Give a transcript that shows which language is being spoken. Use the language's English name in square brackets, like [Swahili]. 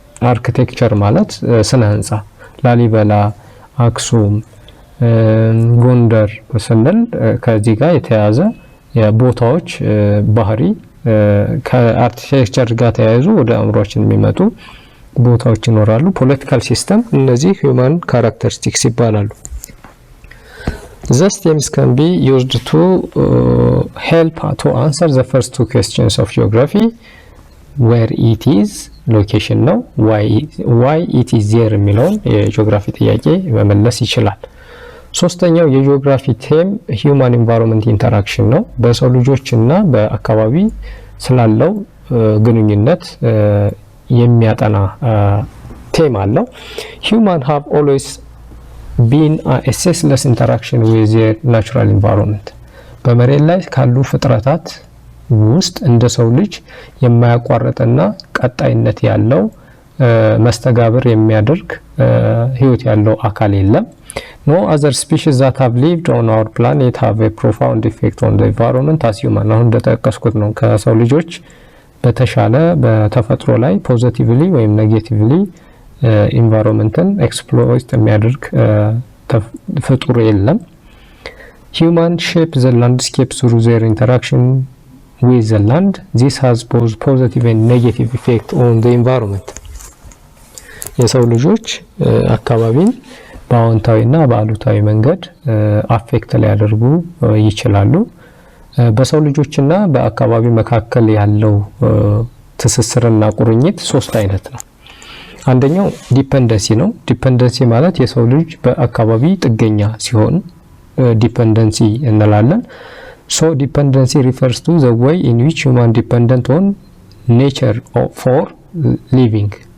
[Amharic] አርኪቴክቸር ማለት ስነ ህንጻ ላሊበላ፣ አክሱም፣ ጎንደር ስንል ከዚህ ጋር የተያዘ የቦታዎች ባህሪ ከአርኪቴክቸር ጋር ተያይዞ ወደ አእምሮአችን የሚመጡ ቦታዎች ይኖራሉ። ፖለቲካል ሲስተም እነዚህ ሂውማን ካራክተሪስቲክስ ይባላሉ። [English] These terms can be used to help to answer the first two questions of geography. Where it is location ነው፣ why it is there [Amharic] የሚለውን የጂኦግራፊ ጥያቄ መመለስ ይችላል። ሶስተኛው የጂኦግራፊ ቴም ሂዩማን ኢንቫይሮንመንት ኢንተራክሽን ነው። በሰው ልጆችና በአካባቢ ስላለው ግንኙነት የሚያጠና ቴም አለው። [English] Human have always been a ceaseless interaction with their natural environment. [Amharic] በመሬት ላይ ካሉ ፍጥረታት ውስጥ እንደ ሰው ልጅ የማያቋርጥና ቀጣይነት ያለው መስተጋብር የሚያደርግ ህይወት ያለው አካል የለም። [English] No other species that have lived on our planet have a profound effect on the environment as human. [Amharic] አሁን እንደተጠቀስኩት ነው ከሰው ልጆች በተሻለ በተፈጥሮ ላይ ፖዚቲቭሊ ወይም ኔጌቲቭሊ ኢንቫይሮንመንትን ኤክስፕሎይት የሚያደርግ ፍጡር የለም። [English] Human shape the landscape through their interaction with the land. This has both positive and negative effect on the environment. [Amharic] የሰው ልጆች አካባቢን በአዎንታዊና በአሉታዊ መንገድ አፌክት ሊያደርጉ ይችላሉ። በሰው ልጆችና በአካባቢ መካከል ያለው ትስስርና ቁርኝት ሶስት አይነት ነው። አንደኛው ዲፔንደንሲ ነው። ዲፔንደንሲ ማለት የሰው ልጅ በአካባቢ ጥገኛ ሲሆን ዲፔንደንሲ እንላለን። [English] So dependency refers to the way in which human dependent on nature for living.